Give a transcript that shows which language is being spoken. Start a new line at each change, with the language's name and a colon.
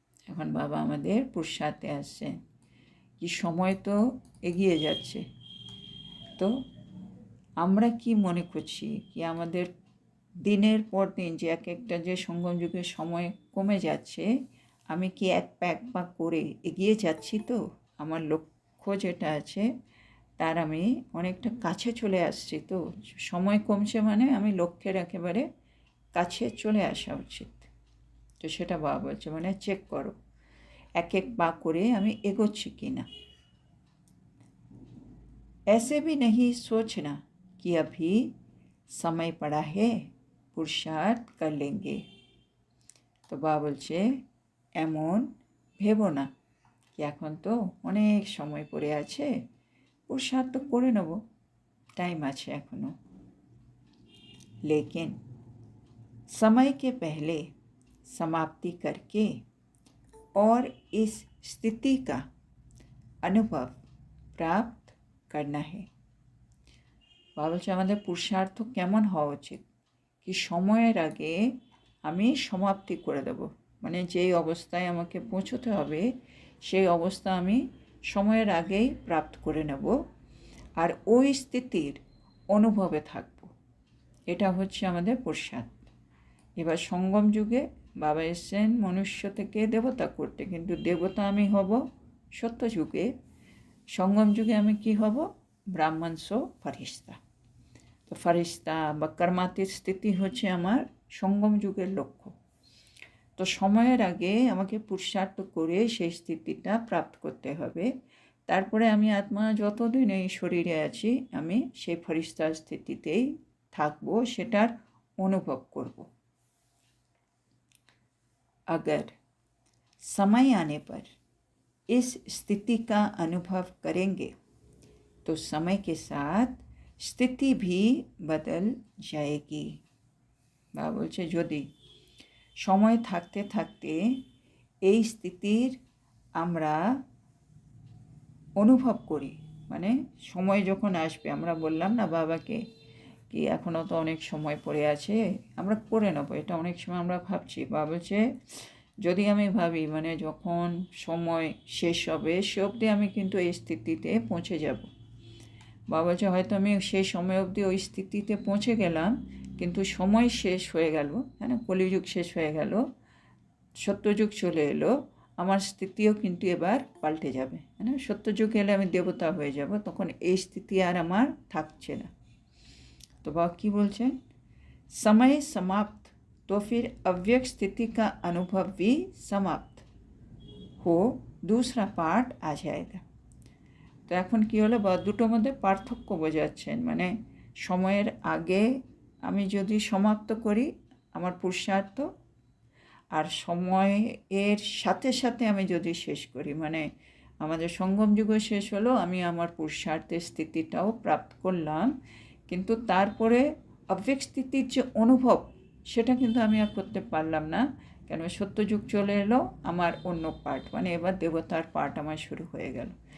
Bangla: এখন বাবা আমাদের পুরুষার্থে আসছেন কি সময় তো এগিয়ে যাচ্ছে, তো আমরা কি মনে করছি কি আমাদের দিনের পর দিন যে একটা যে সঙ্গম যুগের সময় কমে যাচ্ছে, আমি কি এক পা করে এগিয়ে যাচ্ছি, তো আমার লক্ষ্য যেটা আছে তার আমি অনেকটা কাছে চলে আসছি, তো সময় কমছে মানে আমি লক্ষ্যের একেবারে কাছে চলে আসা উচিত। তো সেটা বাবা বলছে মানে চেক করো এক পা করে আমি এগোচ্ছি কি না।
Hindi: ऐसे भी नहीं सोचना कि अभी समय पड़ा है पुरुषार्थ कर लेंगे।
Bangla: তো বাবা বলছে এমন ভেবো না কি এখন তো অনেক সময় পড়ে আছে, পুরুষার্থ করে নেব, টাইম আছে এখনো।
Hindi: लेकिन समय के पहले समाप्ति करके और इस स्थिति का अनुभव प्राप्त करना है।
Bangla: বাবা বলছে আমাদের পুরুষার্থ কেমন হওয়া উচিত, কি সময়ের আগে আমি সমাপ্তি করে দেব, মানে যেই অবস্থায় আমাকে পৌঁছতে হবে সেই অবস্থা আমি সময়ের আগেই প্রাপ্ত করে নেব, আর ওই স্থিতির অনুভবে থাকব। এটা হচ্ছে আমাদের পুরুষার্থ। এবার সঙ্গম যুগে বাবা এসছেন মনুষ্য থেকে দেবতা করতে, কিন্তু দেবতা আমি হব সত্য যুগে, সঙ্গম যুগে আমি কি হব, ব্রাহ্মণ সো ফারিস্তা। তো ফারিস্তা বা কর্মাতীত স্থিতি হচ্ছে আমার সঙ্গম যুগের লক্ষ্য। তো সময়ের আগে আমাকে পুরুষার্থ করে সেই স্থিতিটা প্রাপ্ত করতে হবে, তারপরে আমি আত্মা যতদিন এই শরীরে আছি আমি সেই ফরিস্তার স্থিতিতেই থাকবো, সেটার অনুভব করব।
Hindi: अगर समय आने पर इस स्थिति का अनुभव करेंगे तो समय के साथ स्थिति भी बदल जाएगी।
Bangla: বাবা বলছে যদি সময় থাকতে থাকতে এই স্থিতির আমরা অনুভব করি, মানে সময় যখন আসবে, আমরা বললাম না বাবাকে কি এখনও তো অনেক সময় পড়ে আছে, আমরা করে নেবো, এটা অনেক সময় আমরা ভাবছি। বাবা বলছে যদি আমি ভাবি মানে যখন সময় শেষ হবে সে অবধি আমি কিন্তু এই স্থিতিতে পৌঁছে যাব। বাবা বলছে হয়তো আমি সেই সময় অবধি ওই স্থিতিতে পৌঁছে গেলাম, কিন্তু সময় শেষ হয়ে গেল, হ্যাঁ, কলিযুগ শেষ হয়ে গেল, সত্যযুগ চলে এলো, আমার স্থিতিও কিন্তু এবার পাল্টে যাবে, হ্যাঁ, সত্যযুগ এলে আমি দেবতা হয়ে যাব, তখন এই স্থিতি আর আমার থাকছে না।
Hindi: तो बाबा की बोलते हैं समय समाप्त तो फिर अव्यक्त स्थिति का अनुभव भी समाप्त हो, दूसरा पार्ट आ जाएगा।
Bangla: তো এখন কি হলো, বা দুটোর মধ্যে পার্থক্য বোঝাচ্ছেন, মানে সময়ের আগে আমি যদি সমাপ্ত করি আমার পুরুষার্থ, আর সময়ের সাথে সাথে আমি যদি শেষ করি, মানে আমাদের সঙ্গম যুগ শেষ হলো, আমি আমার পুরুষার্থের স্থিতিটাও প্রাপ্ত করলাম, কিন্তু তারপরে অব্যক্ত স্থিতির যে অনুভব সেটা কিন্তু আমি আর করতে পারলাম না, কেন সত্যযুগ চলে এলো, আমার অন্য পার্ট, মানে এবার দেবতার পার্ট আমার শুরু হয়ে গেল।